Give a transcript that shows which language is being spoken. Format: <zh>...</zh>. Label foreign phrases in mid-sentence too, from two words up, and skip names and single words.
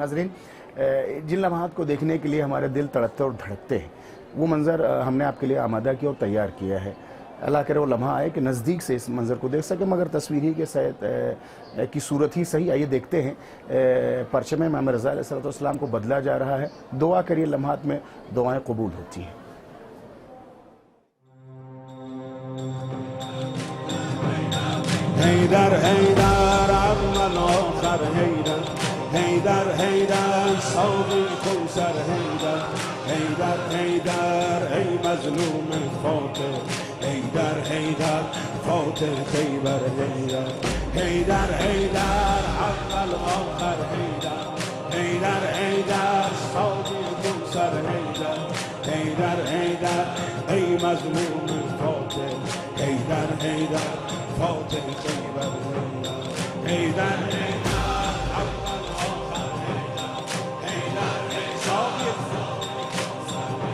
<ur>ناظرین، جن لمحات کو دیکھنے کے لیے ہمارے دل تڑپتے اور دھڑکتے ہیں، وہ منظر ہم نے آپ کے لیے آمادہ کیا اور تیار کیا ہے۔ اللہ کرے وہ لمحہ آئے کہ نزدیک سے اس منظر کو دیکھ سکے، مگر تصویری کے ساتھ کی صورت ہی صحیح۔ آئیے دیکھتے ہیں پرچم امام رضا علیہ السلام کو بدلا جا رہا ہے۔ دعا کریے، لمحات میں دعائیں قبول ہوتی ہیں۔ حیدر حیدر اول آخر حیدر، حیدر حیدر ساقی کوثر حیدر، حیدر حیدر ای مظلوم فاتح، حیدر حیدر فاتح خیبر حیدر، حیدر حیدر اول آخر حیدر، حیدر حیدر ساقی کوثر حیدر، حیدر حیدر ای مظلوم فاتح، حیدر حیدر فاتح خیبر حیدر، حیدر حیدر اول آخر حیدر، حیدر ساقی کوثر</ur>